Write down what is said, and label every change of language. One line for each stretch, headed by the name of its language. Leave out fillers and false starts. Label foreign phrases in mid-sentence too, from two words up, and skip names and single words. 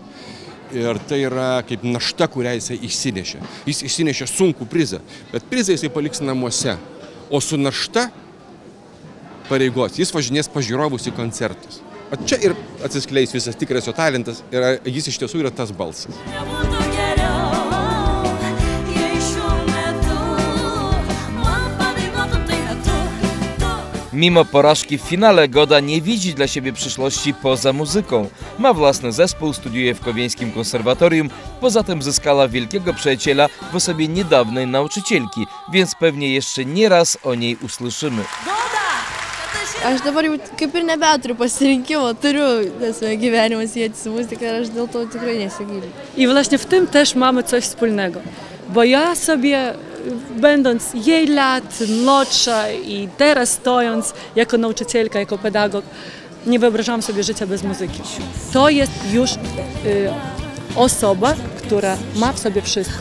Lithuanian: Ir tai yra kaip našta, kurią jisai išsinešė. Jis išsinešė sunkų prizą, bet prizą jisai paliks namuose. O su našta pareigos jis važinės pas žiūrovus į koncertus. O čia ir atsiskleis visas tikras jo talentas ir jis iš tiesų yra tas balsas.
Polish: Mimo porażki w finale Goda nie widzi dla siebie przyszłości poza muzyką. Ma własny zespół, studiuje w Kowieńskim Konserwatorium, poza tym zyskała wielkiego przyjaciela w osobie niedawnej nauczycielki, więc pewnie jeszcze nie raz o niej usłyszymy.
Lithuanian: Aš dabar jau kaip ir nebeturiu pasirinkimo, turiu gyvenimą sieti su muzyka ir aš dėl to tikrai nesigiliu.
Polish: I właśnie w tym też mamy coś wspólnego, bo ja sobie, będąc jej lat młodsza i teraz stojąc jako nauczycielka, jako pedagog, nie wyobrażałam sobie życia bez muzyki. To jest już osoba, która ma w sobie wszystko.